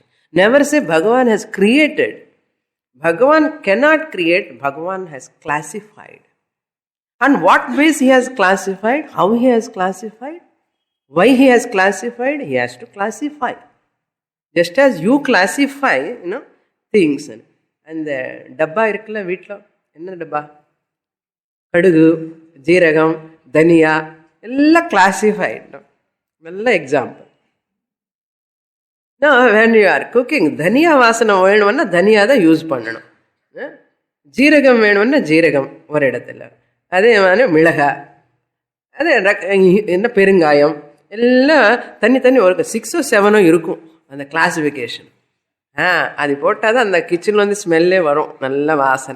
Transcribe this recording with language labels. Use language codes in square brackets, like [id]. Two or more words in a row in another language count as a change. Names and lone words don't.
[en] Never say Bhagavan has created. Bhagavan cannot create, Bhagavan has classified. On what base he has classified? How he has classified? Why he has classified? He has to classify. Just as you classify, things. And the [ta] டப்பா இருக்குல வீட்ல, என்ன டப்பா? கடுகு, ஜீரகம், தனியா, ella classified. [en] Ella example. Now, when you are cooking, [ta] தனியா வாசனை வேணும்னா தனியா தான் யூஸ் பண்ணணும். ஜீரகம் வேணும்னா ஜீரகம் ஒரு இடத்துல. அதே மாதிரி மிளகா, அதே என்ன பெருங்காயம் எல்லாம் தனி தனி ஒரு 6 or 7 இருக்கும் அந்த கிளாசிஃபிகேஷன். அது போட்டால் தான் அந்த கிச்சனில் வந்து ஸ்மெல்லே வரும், நல்ல வாசனை.